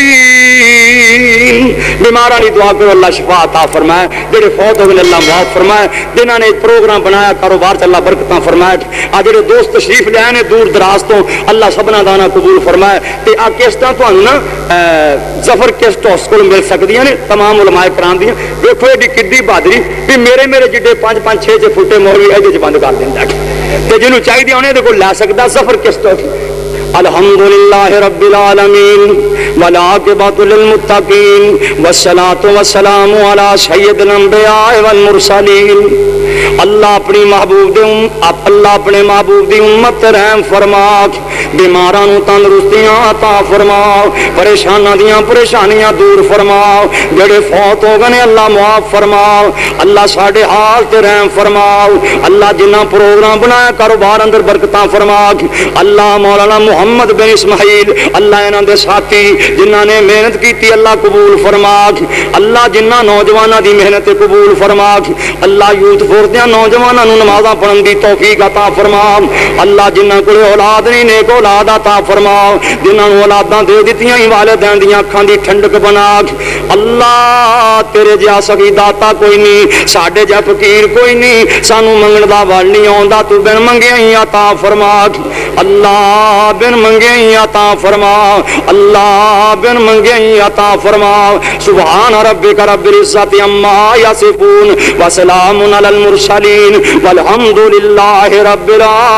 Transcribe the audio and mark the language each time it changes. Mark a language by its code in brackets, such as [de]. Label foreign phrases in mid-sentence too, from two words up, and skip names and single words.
[pa] بیماراں دی دعا کرو اللہ شفا عطا فرمائے, جڑے فوت ہو گئے اللہ معاف فرمائے, جنہاں نے پروگرام بنایا کاروبار چ اللہ برکتاں فرمائے. آ جڑے دوست تشریف لے آئے نے دور دراز تو اللہ سبنا دانا قبول فرمائے. تے آ کیسٹاں تھانوں نا ظفر کیسٹ ہاؤس کول مل سکدیاں نے تمام علماء کرام دیاں. ویکھو ایڈی کڈی بہادری بھی میرے جڈے 5-5 6 فٹے مولوی ایدے چ بند کر دیندا تے جنوں چاہیے اونے دے کول لے سکدا ظفر کیسٹ ہاؤس. [ar] الحمدللہ رب العالمین والعاقبۃ للمتقین والصلاۃ والسلام علی سید الانبیاء والمرسلین. [pa] اللہ اپنی محبوب دے اللہ اپنے محبوب دی امت رحم فرما, بیماراں نوں تندرستیاں عطا فرما, پریشاناں دیاں پریشانیاں دور فرما, جڑے فوت ہو گئے اللہ معاف فرما. اللہ ساڈے حال تے رحم فرما. اللہ جنہاں پروگرام بنایا کاروبار اندر برکتاں فرما. اللہ مولانا محمد بن اسماعیل اللہ انہاں دے ساتھی جنہاں نے محنت کیتی اللہ قبول فرما. اللہ جنہاں نوجواناں دی محنت قبول فرما. اللہ یوتھ فور دیاں نوجواناں نوں نمازاں پڑھن دی توفیق عطا فرما. اللہ جنہاں کول اولاد نہیں نیک اولاد عطا فرما. جنہاں نوں اولاداں دے دتیاں ہی والدین دیاں اکھاں دی ٹھنڈک بنا. اللہ تیرے جا سکی داتا کوئی نہیں, ساڈے جا فقیر کوئی نہیں, سانوں منگن دا وال نہیں آوندا, تو بن منگے ہی عطا فرما. اللہ بن منگے ہی عطا فرما. اللہ بن منگے ہی عطا فرما. [ar] سبحان ربک رب العزت عما یصفون وسلام علی المرسلین والحمد للہ رب العالمین.